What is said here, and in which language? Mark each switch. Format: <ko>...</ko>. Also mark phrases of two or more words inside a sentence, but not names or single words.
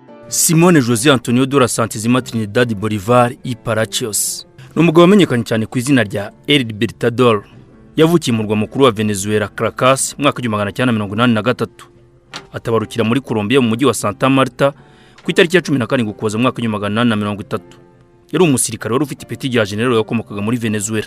<rw>Simone José Antonio dos Santos Trinidad Bolivar y Palacios ni umugabo wamenyekanye cyane ku izina rya El Libertador. Yavukiye mu murwa mukuru wa Venezuela Caracas mu mwaka wa 1983. Atabarukira muri Colombia mu mujyi wa Santa Marta ku itariki ya 17 Ukuboza mu mwaka wa 1830. Yari umusirikare wari ufite ipeti rya general yakomokaga muri Venezuela.</rw>